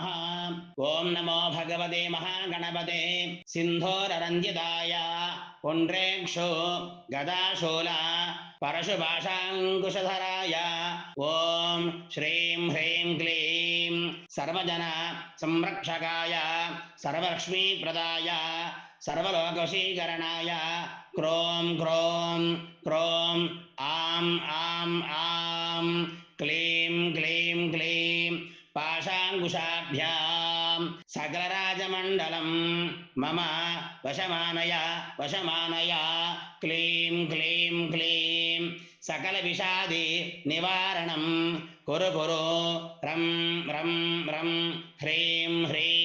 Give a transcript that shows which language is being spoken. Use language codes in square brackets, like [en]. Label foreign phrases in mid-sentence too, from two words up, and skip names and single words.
[sa] ఓం నమో భగవతే మహాగణపతే సింధోరరంజితాయ పుండ్రేక్షు గదాశూల పరశుభాషాంకుశధరాయ ఓం శ్రీం హ్రీం క్లీం సర్వజన సంరక్షకాయ సర్వలక్ష్మీప్రదాయ सर्वलोकवशीकरणाय क्रों क्रों क्रों आं आं आं क्लीं क्लीं क्लीं पाशाङ्कुशाभ्यां सकलराजमण्डलं मम वशमानय वशमानय क्लीं क्लीं क्लीं सकलविषादि निवारणं कुरु कुरु रं रं रं ह्रीं ह्रीं